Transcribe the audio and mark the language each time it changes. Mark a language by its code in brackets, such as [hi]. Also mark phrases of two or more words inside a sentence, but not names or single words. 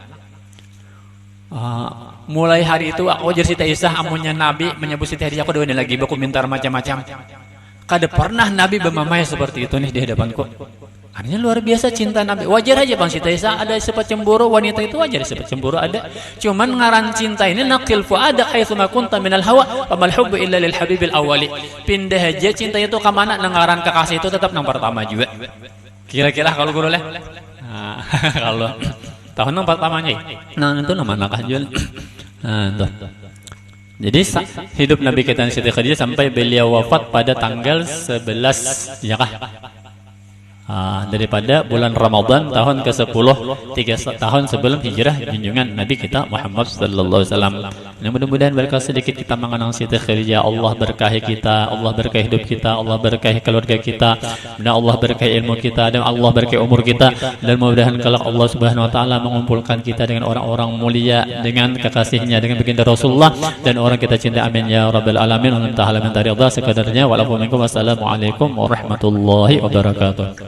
[bjn] Mulai hari itu aku jadi Siti Aisyah, amunnya Nabi menyebut Siti Khadijah, aku doain lagi, aku minta macam-macam. Kada pernah Nabi bermamai seperti itu nih di hadapanku. [id] Artinya luar biasa cinta Nabi. Wajar aja Bang Siti Aisyah ada sifat cemburu, wanita itu wajar sifat cemburu ada. [ar] Cuman ngaran cinta ini نقل فؤاد حيث ما كنت من الهوى وما الحب إلا للحبيب الأول. [bjn] Pindah aja cinta itu ke mana, nang ngaran kekasih itu tetap nang pertama juga. Kira-kira kalau guru lah. Kalau tahun nang pertamanya. Nah, itu nama nakah jual. Tuh. [id] Jadi hidup Nabi kita Siti Khadijah sampai beliau wafat pada tanggal 11 ya kah? Daripada bulan Ramadan tahun ke-10, 3 tahun sebelum hijrah junjungan Nabi kita Muhammad [ar] صلى الله عليه وسلم. [id] Mudah-mudahan berkah sedikit kita mengenang Siti Khadijah. Allah berkahi kita, Allah berkahi hidup kita, Allah berkahi keluarga kita, dan Allah berkahi ilmu kita, dan Allah berkahi umur kita, dan mudah-mudahan kelak Allah [ar] سبحانه وتعالى [id] mengumpulkan kita dengan orang-orang mulia, dengan kekasihnya, dengan baginda Rasulullah dan orang kita cinta. [ar] آمين يا رب العالمين. [id] Allah taala minta ridha sekadarnya. [ar] والسلام عليكم ورحمة الله وبركاته.